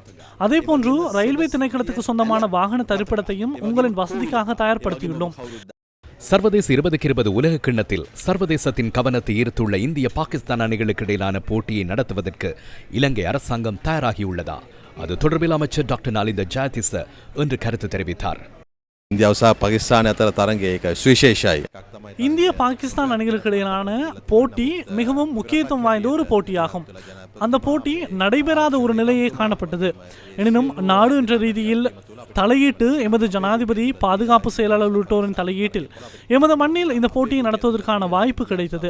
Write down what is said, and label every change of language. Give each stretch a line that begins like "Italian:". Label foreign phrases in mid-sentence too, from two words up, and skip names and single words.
Tamil: அதேபோன்று ரயில்வே திணைக்களத்துக்கு சொந்தமான வாகன தரிப்பிடத்தையும் உங்களின் வசதிக்காக தயார்படுத்தியுள்ளோம். சர்வதேச 2020 உலக கிண்ணத்தில் சர்வதேசத்தின் கவனத்தை ஈர்த்துள்ள இந்திய பாகிஸ்தான் அணிகளுக்கு இடையிலான போட்டியை நடத்துவதற்கு இலங்கை அரசாங்கம் தயாராகியுள்ளதா? அது தொடர்பில் அமைச்சர் டாக்டர் நாலிந்த ஜெயதிச என்று கருத்து தெரிவித்தார்.
Sinhala: ඉන්දියාව සහ පාකිස්තානය අතර තරගය ඒක සුවිශේෂයි.
Tamil: இந்திய பாகிஸ்தான் அணிகளுக்கு இடையிலான போட்டி மிகவும் முக்கியத்துவம் வாய்ந்த ஒரு போட்டியாகும். அந்த போட்டி நடைபெறாத ஒரு நிலையே காணப்பட்டது. எனினும் நாடு என்ற ரீதியில் தலையீட்டு எமது ஜனாதிபதி, பாதுகாப்பு செயலாளர் உள்ளிட்டோரின் தலையீட்டில் எமது மண்ணில் இந்த போட்டியை நடத்துவதற்கான வாய்ப்பு கிடைத்தது.